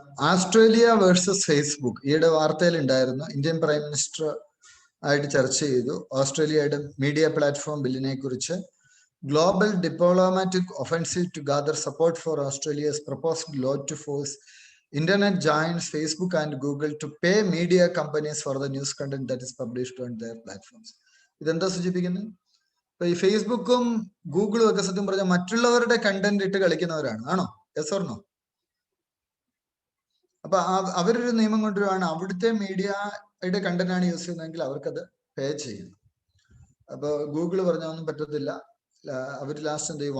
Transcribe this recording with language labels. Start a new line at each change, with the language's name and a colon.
Malayalam: Australia versus Facebook ഈയിടെ വാർത്തയിൽ ഉണ്ടായിരുന്നു. ഇന്ത്യൻ പ്രൈം മിനിസ്റ്റർ ആയിട്ട് ചർച്ച ചെയ്തു ഓസ്ട്രേലിയയുടെ മീഡിയ പ്ലാറ്റ്ഫോം ബില്ലിനെ കുറിച്ച്.
English: global diplomatic offensive to gather support for Australia's proposed law to force internet giants Facebook and Google to pay media companies for the news content that is published on their platforms.
Malayalam: ഇതെന്താ സൂചിപ്പിക്കുന്നത്? ഇപ്പൊ ഈ ഫേസ്ബുക്കും ഗൂഗിളും ഒക്കെ സത്യം പറഞ്ഞാൽ മറ്റുള്ളവരുടെ content ഇട്ട് കളിക്കുന്നവരാണ്. ആണോ?
English: Yes or no?
Malayalam: അപ്പൊ അവരൊരു നിയമം കൊണ്ടുവരുവാണ്, അവിടുത്തെ മീഡിയയുടെ കണ്ടന്റ് ആണ് യൂസ് ചെയ്യുന്നതെങ്കിൽ അവർക്കത് പേ ചെയ്യും. അപ്പൊ ഗൂഗിള് പറഞ്ഞ ഒന്നും പറ്റത്തില്ല. അവർ ലാസ്റ്റ് എന്ത് ചെയ്യും?